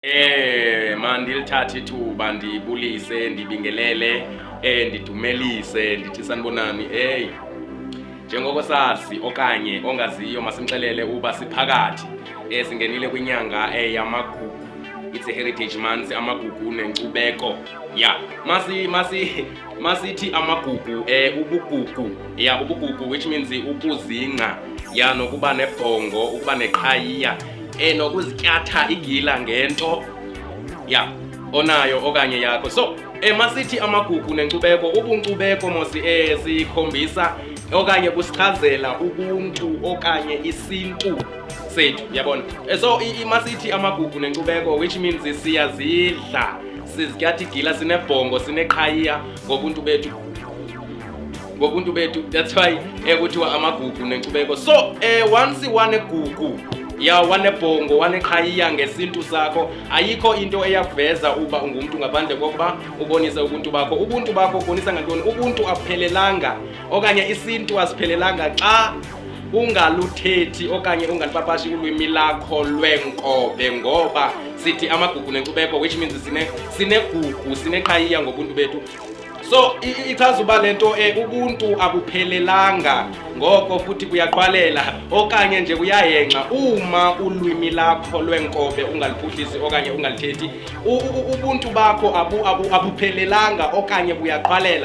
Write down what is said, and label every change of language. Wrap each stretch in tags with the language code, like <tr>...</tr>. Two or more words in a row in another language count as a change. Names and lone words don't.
<xh>Mandilithathe ithuba ndibulise, ndibingelele, ndidumelise, ndithi sanibonani. Njengoko sazi okanye ongaziyo masimxelele uba siphakathi singenile kwinyanga yamagugu.</xh> <en>It's a heritage month,</en> <xh>amagugu nenkcubeko. Yeah, masithi amagugu ubugugu. Yeah, ubugugu,</xh> <en>which means ukuzingca.</en> <xh>Yeah, nokuba nebhongo, ukuba neqhayiya, nokuzityatha igila ngento ya onayo okanye yakho. So masithi amagugu nenkcubeko, ubunkcubeko mosi sikhombisa okanye busichazela ubuntu okanye isintu sethu, yabona. So masithi amagugu nenkcubeko,</xh> <en>which means</en> <xh>siyazidla, sizityatha igila, sinebhongo, sineqhayiya ngobuntu bethu.</xh> <en>That's why</en> <xh>kuthiwa amagugu nenkcubeko.</xh> <en>So once</en> <xh>wanegugu, ya wanebhongo, waneqhayiya ngesintu sakho, ayikho into eyakuveza uba ungumntu ngaphandle kokuba ubonise ubuntu bakho. Ubuntu bakho ubonisa ngantoni? Ubuntu aphelelanga okanye isintu asiphelelanga xa ungaluthethi okanye ungalipapashi ulwimi lakho lwenkobe, ngoba sithi amagugu nenkcubeko,</xh> <en>which means</en> <xh>sinegugu, sineqhayiya ngobuntu bethu. So ichaza uba lento ubuntu abuphelelanga, ngoko futhi kuyaqwalela okanye nje kuyahenxa uma ulwimi lakho lwenkobe ungaliphuhlisi okanye ungalithethi. Ubuntu bakho abuphelelanga okanye buyaqwalela.</xh>